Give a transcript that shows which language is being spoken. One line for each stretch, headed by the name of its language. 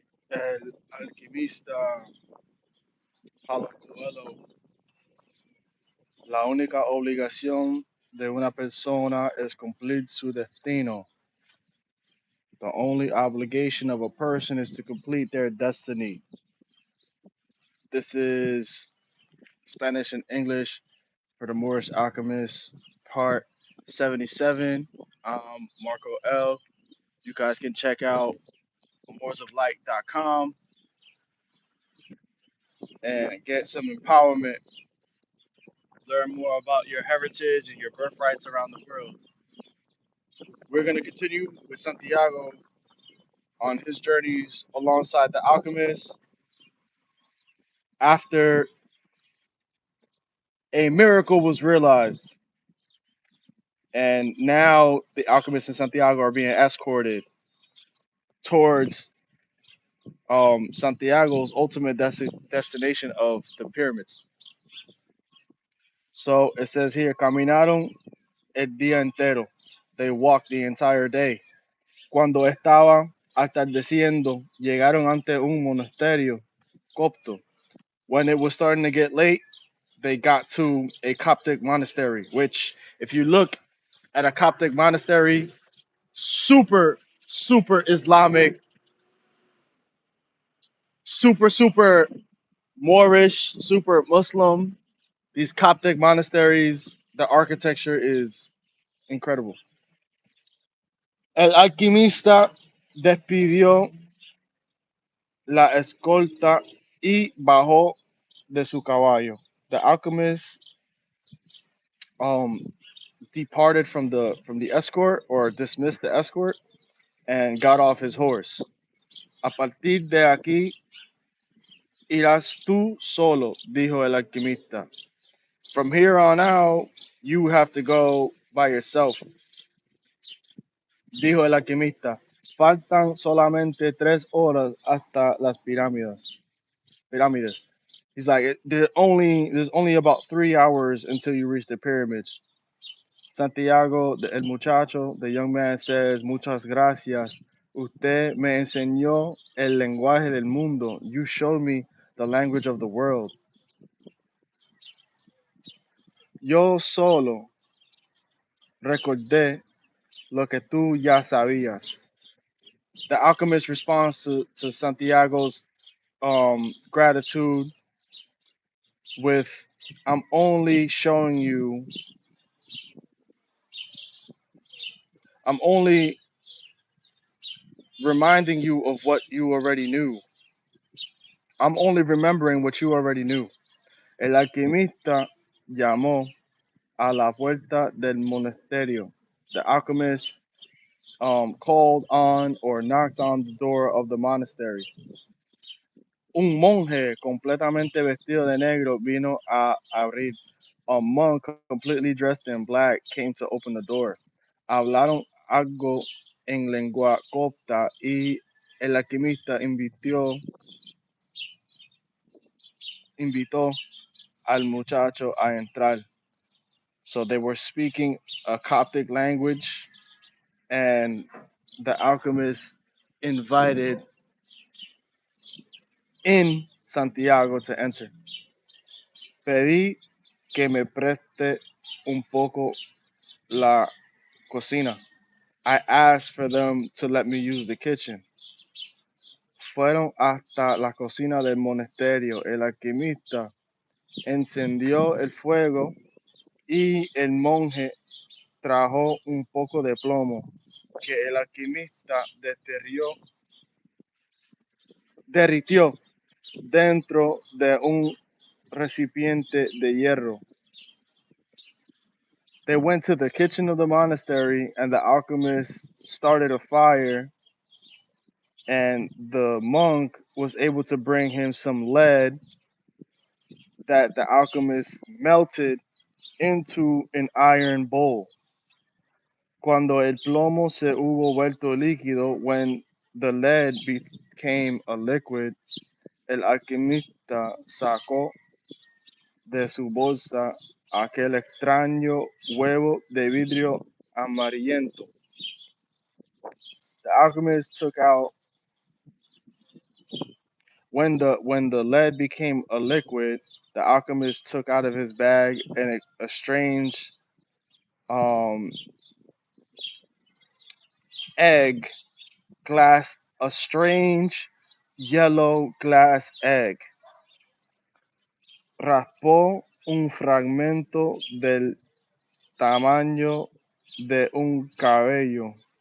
Spanish: El alquimista Paulo Coelho, la única obligación de una persona es cumplir su destino.
English: The only obligation of a person is to complete their destiny. This is Spanish and English for the Moorish alchemists, part 77. Marco L. You guys can check out moorsoflight.com and get some empowerment, learn more about your heritage and your birthrights around the world. We're going to continue with Santiago on his journeys alongside the alchemists after a miracle was realized. And now the alchemists in Santiago are being escorted towards Santiago's ultimate destination of the pyramids. So it says here,
Spanish: caminaron el día entero.
English: They walked the entire day.
Spanish: Cuando estaba atardeciendo, llegaron ante un monasterio copto.
English: When it was starting to get late, they got to a Coptic monastery, which, if you look at a Coptic monastery, super, super Islamic, super Moorish, super Muslim. These Coptic monasteries, the architecture is incredible.
Spanish: El alquimista despidió la escolta y bajó de su caballo.
English: The alchemist um, departed from the escort or dismissed the escort and got off his horse.
Spanish: A partir de aquí irás tú solo, dijo el alquimista.
English: From here on out, you have to go by yourself,
Spanish: dijo el alquimista. Faltan solamente 3 horas hasta las pirámides. Pirámides.
English: He's like, there's only about 3 hours until you reach the pyramids. Santiago,
Spanish: el muchacho,
English: the young man says,
Spanish: muchas gracias. Usted me enseñó el lenguaje del mundo.
English: You showed me the language of the world.
Spanish: Yo solo recordé lo que tú ya sabías.
English: The alchemist responds to Santiago's gratitude with, I'm only showing you, I'm only reminding you of what you already knew. I'm only remembering what you already knew.
Spanish: El alquimista llamó a la puerta del monasterio.
English: The alchemist called on or knocked on the door of the monastery.
Spanish: Un monje completamente vestido de negro vino a abrir.
English: A monk completely dressed in black came to open the door.
Spanish: Hablaron algo en lengua copta y el alquimista invitó al muchacho a entrar.
English: So they were speaking a Coptic language, and the alchemist invited in Santiago to enter.
Spanish: Pedí que me preste un poco la cocina.
English: I asked for them to let me use the kitchen.
Spanish: Fueron hasta la cocina del monasterio. El alquimista encendió el fuego y el monje trajo un poco de plomo que el alquimista derritió dentro de un recipiente de hierro.
English: They went to the kitchen of the monastery, and the alchemist started a fire, and the monk was able to bring him some lead that the alchemist melted into an iron bowl.
Spanish: Cuando el plomo se hubo vuelto líquido,
English: when the lead became a liquid,
Spanish: el alquimista sacó de su bolsa aquel extraño huevo de vidrio amarillento.
English: The alchemist took out When the lead became a liquid, the alchemist took out of his bag a strange um, egg glass, a strange yellow glass egg.
Spanish: Raspó un fragmento del tamaño de un cabello.